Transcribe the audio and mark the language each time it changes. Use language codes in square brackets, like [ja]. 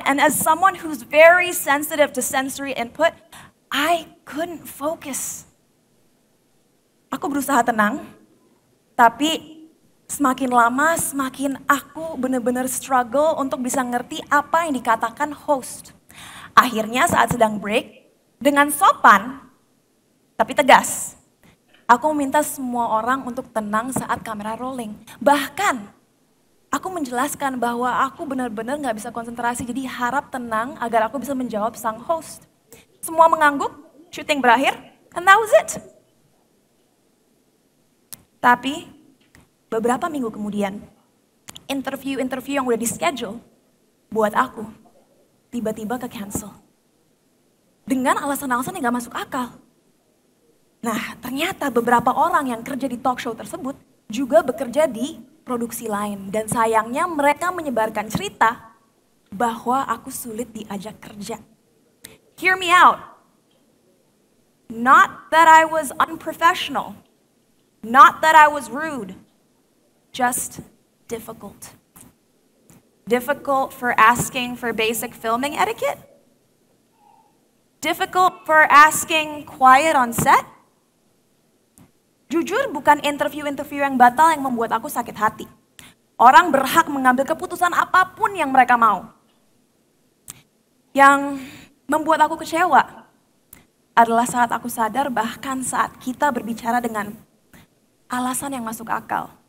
[en] And as someone who's very sensitive to sensory input, I couldn't focus. [id] Aku berusaha tenang, tapi semakin lama semakin aku benar-benar struggle untuk bisa ngerti apa yang dikatakan host. Akhirnya saat sedang break, dengan sopan tapi tegas, aku meminta semua orang untuk tenang saat kamera rolling. Bahkan aku menjelaskan bahwa aku benar-benar gak bisa konsentrasi, jadi harap tenang agar aku bisa menjawab sang host. Semua mengangguk, syuting berakhir, [en] and that was it. [id] Tapi beberapa minggu kemudian, interview yang udah di-schedule buat aku, tiba-tiba ke-cancel. Dengan alasan-alasan yang gak masuk akal. Nah, ternyata beberapa orang yang kerja di talk show tersebut juga bekerja di produksi lain. Dan sayangnya mereka menyebarkan cerita bahwa aku sulit diajak kerja. [en] Hear me out. Not that I was unprofessional. Not that I was rude. Just difficult. Difficult for asking for basic filming etiquette? Difficult for asking quiet on set? [id] Jujur bukan interview yang batal yang membuat aku sakit hati. Orang berhak mengambil keputusan apapun yang mereka mau. Yang membuat aku kecewa adalah saat aku sadar bahkan saat kita berbicara dengan alasan yang masuk akal.